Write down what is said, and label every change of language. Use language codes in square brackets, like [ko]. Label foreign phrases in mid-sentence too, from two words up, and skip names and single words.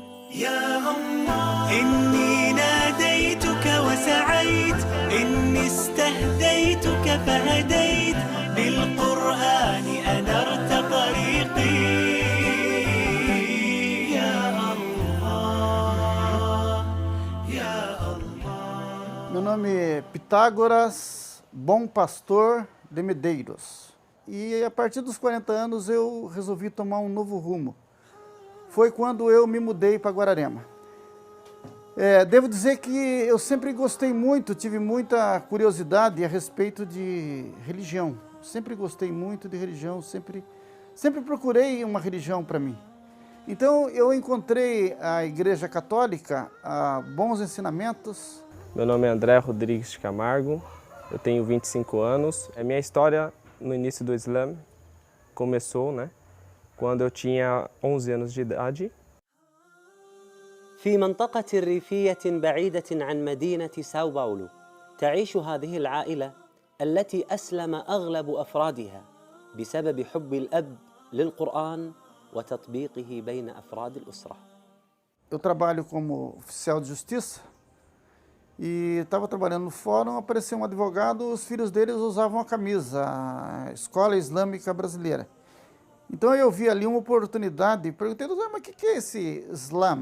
[ar] يا الله إني ناديتك وسعيت، إني استهديتك فهديت، بالقرآن أنرت طريقي. يا الله يا الله. [pt] Meu nome é Pitágoras Bom Pastor de Medeiros. E a partir dos 40 anos eu resolvi tomar um novo rumo. Foi quando eu me mudei para Guararema. Devo dizer que eu sempre gostei muito, tive muita curiosidade a respeito de religião. Sempre gostei muito de religião, sempre procurei uma religião para mim. Então eu encontrei a Igreja Católica, bons ensinamentos. Meu nome é André Rodrigues de Camargo, eu tenho 25 anos. A minha história no início do Islã começou, quando eu tinha 11 anos de idade. [ar] في منطقة ريفية بعيدة عن مدينة ساو باولو تعيش هذه العائلة التي أسلم أغلب أفرادها بسبب حب الأب للقرآن وتطبيقه بين أفراد الأسرة. [pt] Eu trabalho como oficial de justiça e estava trabalhando no fórum, apareceu um advogado, os filhos deles usavam a camisa, a Escola Islâmica Brasileira. Então eu vi ali uma oportunidade e perguntei, mas o que é esse Islã?